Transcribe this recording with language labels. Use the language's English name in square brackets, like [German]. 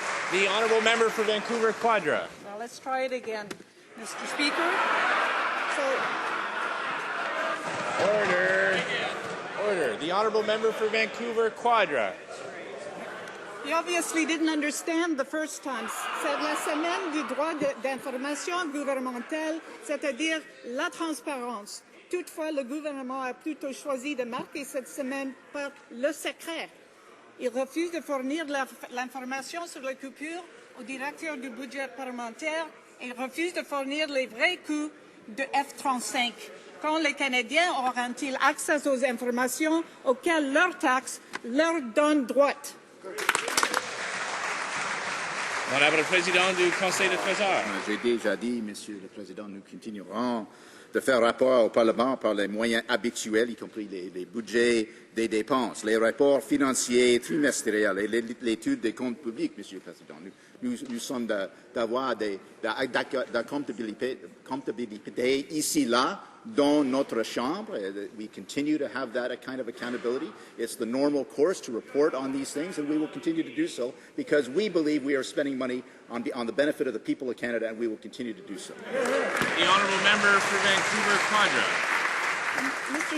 [English] The honourable member for Vancouver Quadra. Well, let's try it again, Mr. Speaker. Order. Order. The honourable member for Vancouver Quadra. He obviously didn't understand the first time. [French] C'est la semaine du droit d'information gouvernementale, c'est-à-dire la transparence. Toutefois, le gouvernement a plutôt choisi de marquer cette semaine par le secret. Il refuse de fournir l'information sur les coupures au directeur du budget parlementaire et il refuse de fournir les vrais coûts de F-35. Quand les Canadiens auront-ils accès aux informations auxquelles leurs taxes leur donnent droit? Honorable Président du Conseil de Trésor. J'ai déjà dit, Monsieur le Président, nous continuerons de faire rapport au Parlement par les moyens habituels, y compris les budgets des dépenses, les rapports financiers trimestriels et l'étude des comptes publics, Monsieur le Président. Nous sommes d'avoir de la comptabilité ici, là, dans notre chambre. [English] We continue to have that kind of accountability. It's the normal course to report on these things, and we will continue to do so because we believe we are spending money on the benefit of the people of Canada, and we will continue to do so. The honourable member for Vancouver Quadra. Mr.